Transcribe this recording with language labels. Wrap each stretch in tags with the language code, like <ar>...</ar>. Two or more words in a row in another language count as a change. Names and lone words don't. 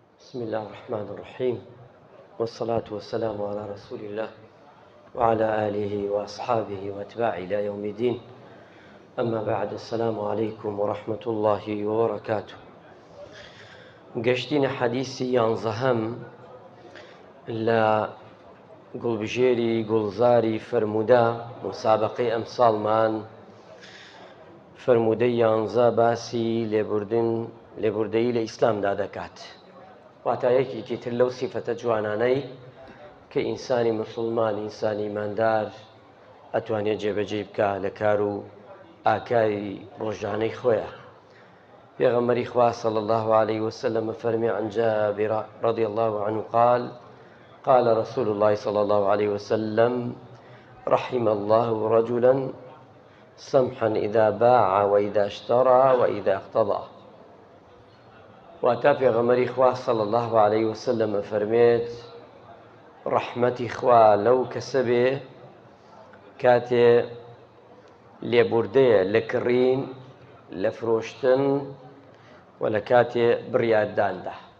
<ar>بسم الله الرحمن الرحيم، والصلاة والسلام على رسول الله وعلى آله وأصحابه وأتباعه إلى يوم الدين. أما بعد، السلام عليكم ورحمة الله وبركاته.</ar> <ckb>گەشتینە حەدیثی یانزەهەم لە گوڵبژێری گوڵزاری فرموودە مسابقەی ئەمساڵمان. فرموودەی یانزە باسی لێبوردەیی لە ئیسلامدا دەکات، واتە یەکێکی تر لەو سیفەتە جوانانەی کە ئینسانی مسلمان، ئینسانی ئیماندار ئەتوانێت جێبەجێ بکە لە کار و ئاکاری ڕۆژانەی خۆیە. پێغەمبەری خوا</ckb> <ar>صلی الله عليه وسلم فەرمی عن جابر رضي الله عنه قال رسول الله صلى الله عليه وسلم رحم الله رجلا سمحا إذا باع وإذا اشترى وإذا اقتضى.</ar> <ckb>واتا پێغەمبەری خوا</ckb> <ar>صلی الله عليه وسلم</ar> <ckb>فەرمێت ڕەحمەتی خوا لەو کەسە بێ کاتێ لێبوردەیە لە کڕین، لە فرۆشتن و لە کاتێ بڕیارداندا.</ckb>